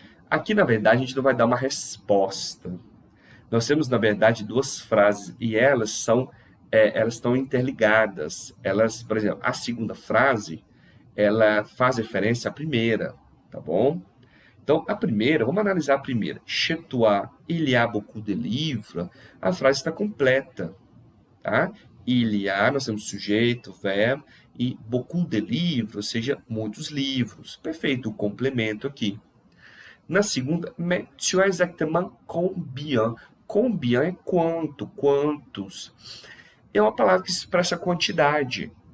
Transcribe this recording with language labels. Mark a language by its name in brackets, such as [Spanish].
[Portuguese] Aqui, na verdade, a gente não vai dar uma resposta. Nós temos, na verdade, duas frases e elas estão interligadas. Por exemplo, a segunda frase, ela faz referência à primeira, tá bom? Então, a primeira, vamos analisar a primeira. [French] Chez toi, il y a beaucoup de livres. [Portuguese] A frase está completa, tá? [French] Il y a, [Portuguese] nós temos sujeito, verbo, e [French] beaucoup de livres, [Portuguese] ou seja, muitos livros. Perfeito, o complemento aqui. Na segunda, [French] mais tu as exactement combien? [Portuguese] Combien é quanto, quantos. É uma palavra que expressa quantidade.